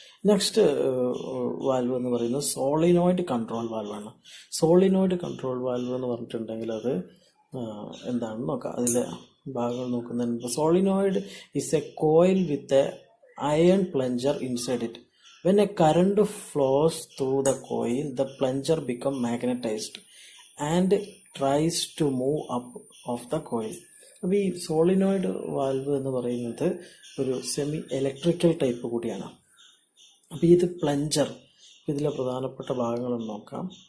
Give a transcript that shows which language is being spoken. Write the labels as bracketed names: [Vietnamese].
[Malayalam] Next valve എന്ന് പറയുന്നത് solenoid control വാൽവാണ്. Solenoid control valve എന്ന് പറഞ്ഞിട്ടുണ്ടെങ്കിൽ അത് എന്താണെന്ന് നോക്കാം. അതിലെ ഭാഗങ്ങൾ നോക്കുന്നതിന്, [English] Solenoid is a coil with a iron plunger inside it. When a current flows through the coil, the plunger becomes magnetized and tries to move up of the coil. [Malayalam] അപ്പോൾ ഈ സോളിനോയിഡ് വാൽവ് എന്ന് പറയുന്നത് ഒരു semi electrical type കൂടിയാണ്. അപ്പോൾ ഇത് plunger, ഇതിലെ പ്രധാനപ്പെട്ട ഭാഗങ്ങളൊന്ന് നോക്കാം.